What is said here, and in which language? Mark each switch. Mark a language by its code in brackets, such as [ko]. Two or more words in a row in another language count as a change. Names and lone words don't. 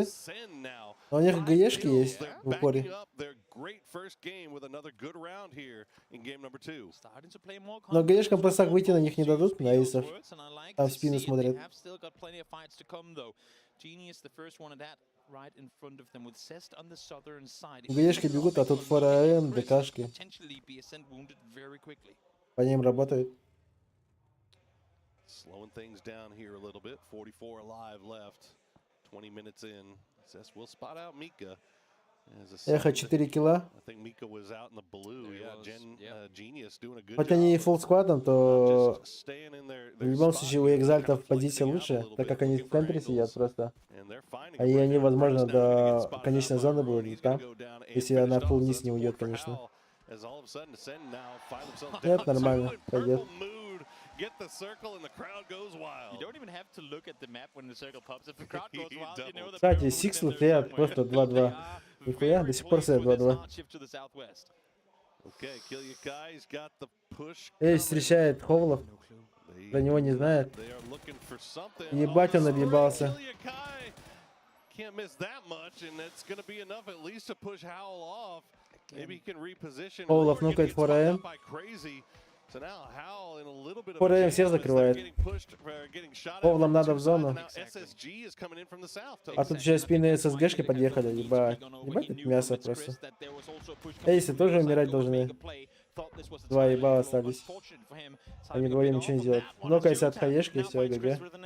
[ru] Но у них ГЕшки есть в упоре. Но ГЕшкам просто так выйти на них не дадут, на эйсов. Там в спину смотрят. ГЕшки бегут, а тут ФРМ, ДКшки. По ним работают. [en] Slowing things down here a little bit. 44 alive left. 20 minutes in. Says we'll spot out Mika. [ru] Эхо 4 килла. Хоть они и [en] full squad, [ru] то в любом случае у экзальтов позиция лучше, так как они в центре сидят просто. А и они, возможно, до конечной зоны будут там, если она фулл вниз не уйдет, конечно. Нет, нормально, пойдет. [en] Get the circle and the crowd goes wild. You don't even have to look at the map when the circle pops. If the crowd goes wild, you know that. [ru] Кстати, Сикслы стоят просто 2-2. Нихуя, до сих пор стоят 2-2. Эй, встречает Ховлов. Про него не знает. Ебать, он объебался. Ховлов нукает форайм. ФРМ всех закрывает. Ховлам надо в зону. А тут еще спины ССГшки подъехали. Ебать. Ебать, это мясо просто. Эйсы тоже умирать должны. 2 ебала остались. Они вдвоем ничего не делают. Нокайся от хаешки, все, ГГ.